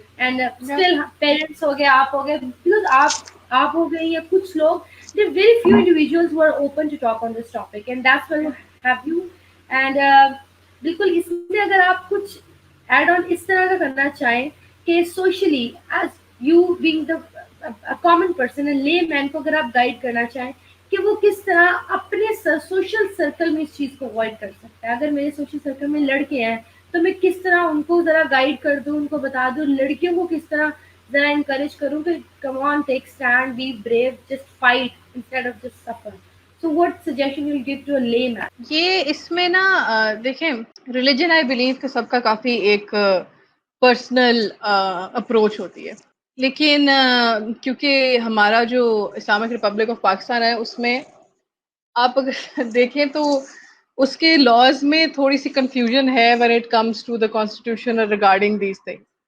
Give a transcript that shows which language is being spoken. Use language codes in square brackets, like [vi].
[en] And still parents [ur] ہو گئے, آپ ہو گئے, [en] because [ur] آپ ہو گئے یا کچھ لوگ, [en] there are very few individuals who are open to talk on this topic, and that's why you have you. [ur] And بالکل اس میں اگر آپ کچھ ایڈ آن اس طرح کا کرنا چاہیں کہ [en] socially as you being the common person and layman [ur] کو اگر آپ گائڈ کرنا چاہیں کہ وہ کس طرح اپنے سوشل سرکل میں اس چیز کو اوائڈ کر سکتا ہے. اگر میرے سوشل سرکل میں لڑکے ہیں تو میں کس طرح ان کو ذرا گائیڈ کر دوں, ان کو بتا دوں. لڑکیوں کو کس طرح ذرا انکریج کروں کہ [en] Come on, take stand, be brave, just fight instead of just suffer. So what suggestion you will give to a layman? [ur] یہ اس میں نا دیکھیں, ریلیجن [en] I believe [ur] کہ سب کا کافی ایک پرسنل اپروچ ہوتی ہے, لیکن کیونکہ ہمارا جو اسلامک ریپبلک آف پاکستان ہے اس میں آپ اگر دیکھیں تو اس کے لاز میں تھوڑی سی کنفیوژن ہے [en] when it comes to the constitution regarding these things.